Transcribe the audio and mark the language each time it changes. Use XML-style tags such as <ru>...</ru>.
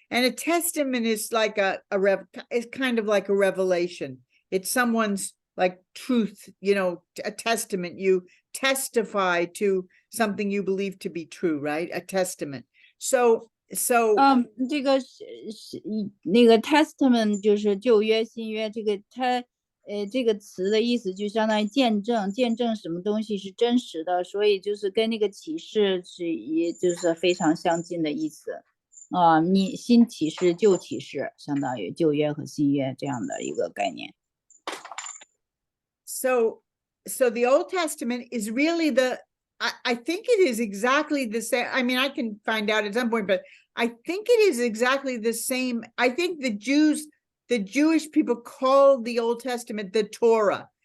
<en>And a testament is like it's kind of like a revelation. It's someone's like truth, a testament. You testify to something you believe to be true, right? A testament. So</en> <zh>这个那个 testament 就是旧约新约，这个它这个词的意思就相当于见证什么东西是真实的，所以就是跟那个启示也就是非常相近的意思你新启示旧启示，相当于旧约和新约这样的一个概念。</zh> <en>So the Old Testament is really I think it is exactly the same. I mean, I can find out at some point, but I think it is exactly the same. I think the Jewish people call the Old Testament the Torah.</en>